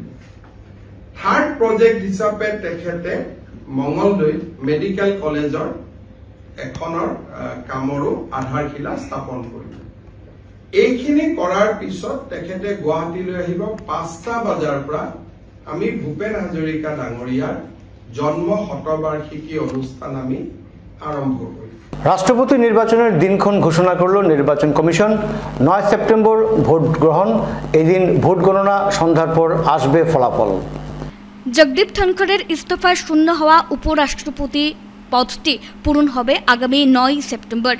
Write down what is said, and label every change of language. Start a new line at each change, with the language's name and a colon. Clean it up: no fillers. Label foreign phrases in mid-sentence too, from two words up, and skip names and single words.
English: third project
Assamese: হিচাপে তেখেতে মঙ্গলদৈ মেডিকেল কলেজৰ এখনৰ কামৰো আধাৰশিলা স্থাপন কৰিব। এইখিনি কৰাৰ পিছত তেখেতে গুৱাহাটীলৈ আহিব। 5টা বজাৰ পৰা আমি ভূপেন হাজৰিকা ডাঙৰীয়াৰ জন্ম শতবাৰ্ষিকী অনুষ্ঠান আমি আৰম্ভ কৰিম।
Bangla: রাষ্ট্রপতি নির্বাচনের দিনক্ষণ ঘোষণা করল নির্বাচন কমিশন। 9 সেপ্টেম্বর ভোট গ্রহণ, এদিন ভোট গণনা, সন্ধ্যার পর আসবে ফলাফল। জগদীপ ধনখড়ের ইস্তফায় শূন্য হওয়া উপরাষ্ট্রপতি পদটি পূরণ হবে আগামী 9 সেপ্টেম্বর।